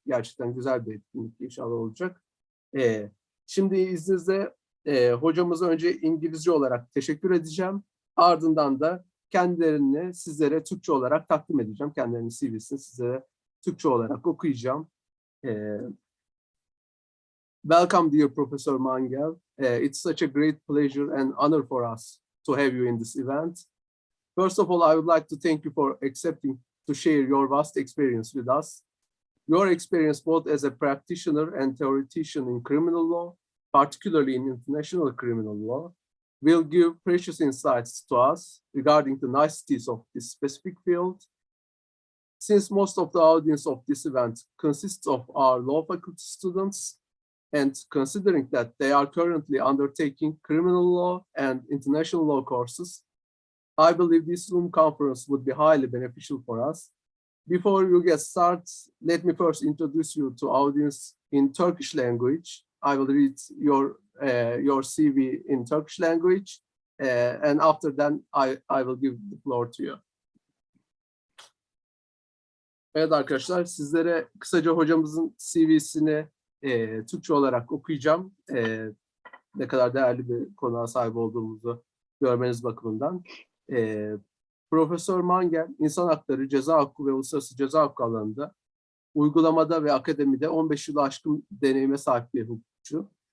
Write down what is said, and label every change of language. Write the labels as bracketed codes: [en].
[tr] Gerçekten güzel bir etkinlik inşallah olacak. Şimdi izninizle hocamıza önce İngilizce olarak teşekkür edeceğim. Ardından da kendilerini sizlere Türkçe olarak takdim edeceğim. Kendilerinin CV'sini sizlere Türkçe olarak okuyacağım. [en] Welcome dear Professor Mangel. It's such a great pleasure and honor for us to have you in this event. First of all, I would like to thank you for accepting to share your vast experience with us. Your experience both as a practitioner and theoretician in criminal law, particularly in international criminal law, will give precious insights to us regarding the niceties of this specific field. Since most of the audience of this event consists of our law faculty students, and considering that they are currently undertaking criminal law and international law courses, I believe this Zoom conference would be highly beneficial for us. Before you get started, let me first introduce you to audience in Turkish language. I will read your CV in Turkish language, and after that, I will give the floor to you. [tr] Evet arkadaşlar, sizlere kısaca hocamızın CV'sini Türkçe olarak okuyacağım. Ne kadar değerli bir konuğa sahip olduğumuzu görmeniz bakımından. Profesör Mangel, insan hakları, ceza hukuku ve uluslararası ceza hukuku alanında uygulamada ve akademide 15 yılı aşkın deneyime sahip bir hukukçu.